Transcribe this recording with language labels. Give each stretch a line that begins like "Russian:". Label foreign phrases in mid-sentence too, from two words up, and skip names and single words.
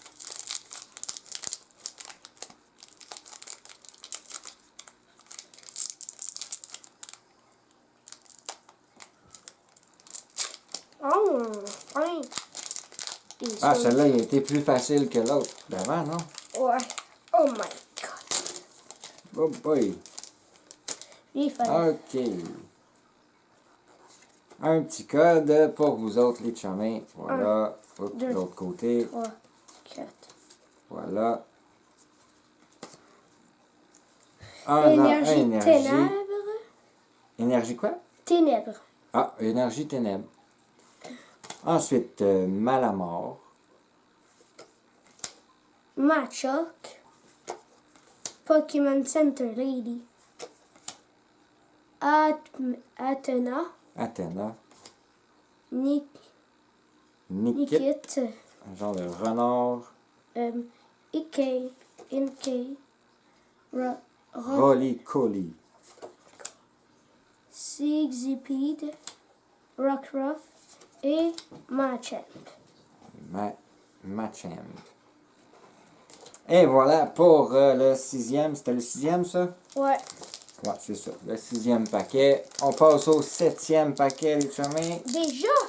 French: Oh, fin. Ah, celle-là, il a été plus facile que l'autre d'avant, non? Ouais.
English: Oh my god. Oh boy.
French: Il fallait. OK. Un petit code pour vous autres, les chummies. Voilà. Hop, de deux, l'autre côté. 3, 4. Voilà. Énergie. Ténèbres. Énergie quoi? Ténèbres. Ah, énergie ténèbres. Ensuite, Malamort. Machoke. Pokémon Center Lady. Athena. Athéna. Nikit. Un genre de renard. Inkay. Roly-Coly. Sigsipede. Rockruff. Et Machamp. Machamp. Et voilà pour le 6e. C'était le 6e, ça? Ouais. Ouais, c'est ça. Le 6e paquet. On passe au 7e paquet, les chummies. Déjà?